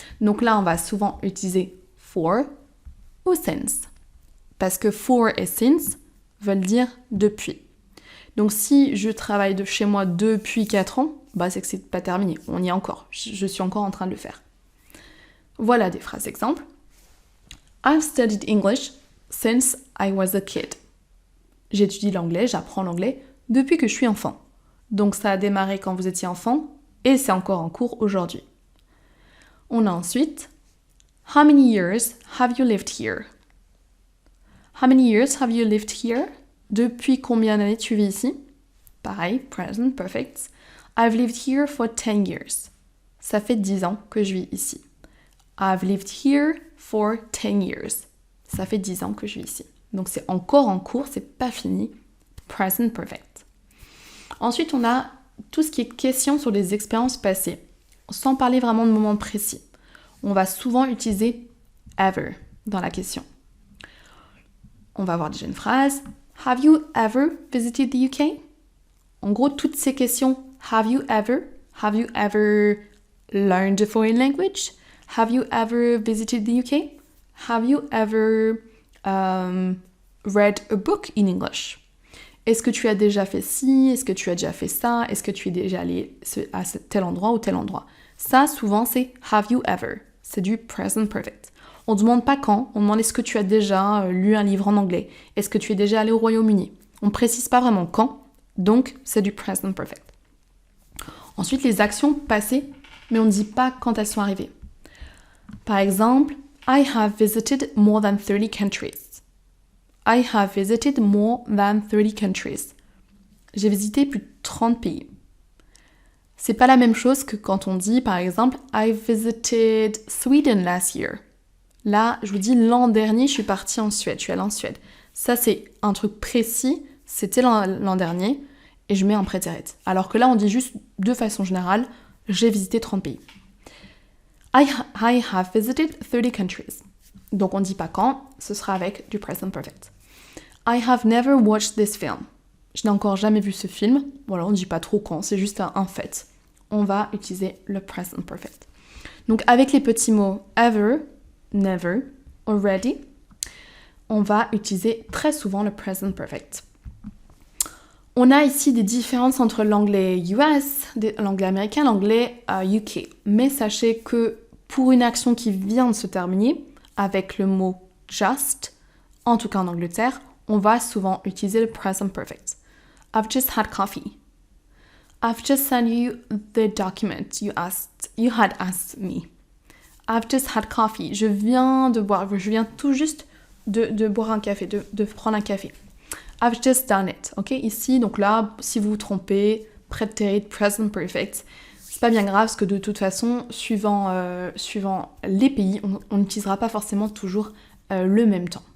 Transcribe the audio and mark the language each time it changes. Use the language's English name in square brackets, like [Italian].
[French] Donc là, on va souvent utiliser for ou since. Parce que for et since veulent dire depuis. Donc si je travaille de chez moi depuis 4 ans, c'est que c'est pas terminé. On y est encore. Je suis encore en train de le faire. Voilà des phrases exemples. [English] I've studied English since I was a kid. [French] J'étudie l'anglais, j'apprends l'anglais depuis que je suis enfant. Donc ça a démarré quand vous étiez enfant et c'est encore en cours aujourd'hui. On a ensuite [English] How many years have you lived here? How many years have you lived here? [French] Depuis combien d'années tu vis ici? [English] Pareil, present perfect. I've lived here for 10 years. [French] Ça fait 10 ans que je vis ici. [English] I've lived here for 10 years. [French] Ça fait 10 ans que je vis ici. Donc c'est encore en cours, c'est pas fini. Present perfect. Ensuite, on a tout ce qui est question sur les expériences passées, sans parler vraiment de moments précis. On va souvent utiliser ever dans la question. On va avoir déjà une phrase. [English] Have you ever visited the UK? [French] En gros, toutes ces questions [English] have you ever learned a foreign language? Have you ever visited the UK? Have you ever read a book in English? [French] Est-ce que tu as déjà fait ci? Est-ce que tu as déjà fait ça? Est-ce que tu es déjà allé à tel endroit ou tel endroit? Ça, souvent, c'est have you ever. C'est du present perfect. On ne demande pas quand, on demande est-ce que tu as déjà lu un livre en anglais? Est-ce que tu es déjà allé au Royaume-Uni? On ne précise pas vraiment quand, donc c'est du present perfect. Ensuite, les actions passées, mais on ne dit pas quand elles sont arrivées. Par exemple, [English] I have visited more than 30 countries. I have visited more than 30 countries. [French] J'ai visité plus de 30 pays. C'est pas la même chose que quand on dit, par exemple, [English] I visited Sweden last year. [French] Là, je vous dis, l'an dernier, je suis partie en Suède, je suis allée en Suède. Ça, c'est un truc précis, c'était l'an dernier, et je mets un prétérit. Alors que là, on dit juste, de façon générale, j'ai visité 30 pays. [English] I have visited 30 countries. [French] Donc, on ne dit pas quand, ce sera avec du present perfect. [English] I have never watched this film. [French] Je n'ai encore jamais vu ce film. Voilà, on ne dit pas trop quand, c'est juste un fait. On va utiliser le present perfect. Donc, avec les petits mots ever, never, already, on va utiliser très souvent le present perfect. On a ici des différences entre l'anglais US, l'anglais américain, l'anglais UK. Mais sachez que pour une action qui vient de se terminer, avec le mot just, en tout cas en Angleterre, on va souvent utiliser le present perfect. [English] I've just had coffee. I've just sent you the document you had asked me. I've just had coffee. [French] Je viens tout juste de boire un café, de prendre un café. [English] I've just done it. [French] Ok, ici, donc là, si vous vous trompez, prétérit, present perfect, c'est pas bien grave parce que de toute façon, suivant les pays, on n'utilisera pas forcément toujours le même temps.